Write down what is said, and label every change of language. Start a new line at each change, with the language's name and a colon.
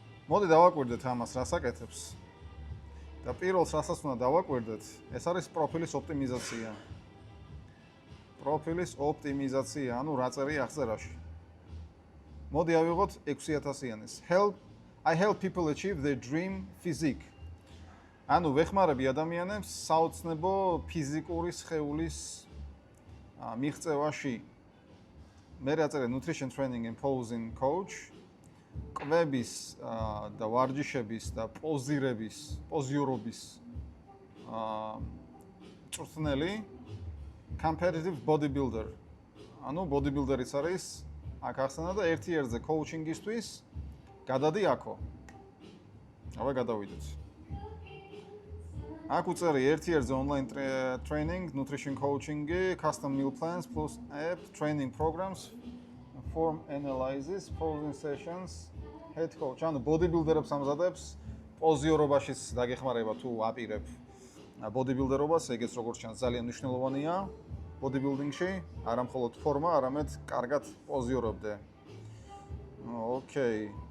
Georgian: მოდი დავაკვირდეთ ამას, რას აკეთებს. და პირველს რასაც უნდა დავაკვირდეთ, ეს არის პროფილის ოპტიმიზაცია. პროფილის ოპტიმიზაცია, რა წერია აღწერაში. მოდი ავიღოთ 6000-იანის.
English: I help people achieve their dream physique.
Georgian: ვეხმარები ადამიანებს საოცნებო ფიზიკური სხეულის მიღწევაში. მე რაწერე
English: nutrition training and posing coach.
Georgian: კვების და ვარჯიშების და პოზიორობის მწვრთნელი
English: competitive bodybuilder.
Georgian: bodybuilder-იც არის აქ ახსენა და ერთი ერთზე coaching-ისთვის გადადი აქო. აბა გადავიდეთ. აქ უწერი ერთი ერთზე
English: online training, nutrition coaching-ი, custom meal plans plus app training programs, form analysis, posing sessions, head coach.
Georgian: bodybuilder-ებს ამზადებს, პოზიორობაშიც დაგეხმარება თუ აპირებ bodybuilder-ობას, ეგეც როგორც ჩანს ძალიან მნიშვნელოვანია bodybuilding-ში, არა მხოლოდ ფორმა, არამედ კარგად პოზიორობდე. ოკეი.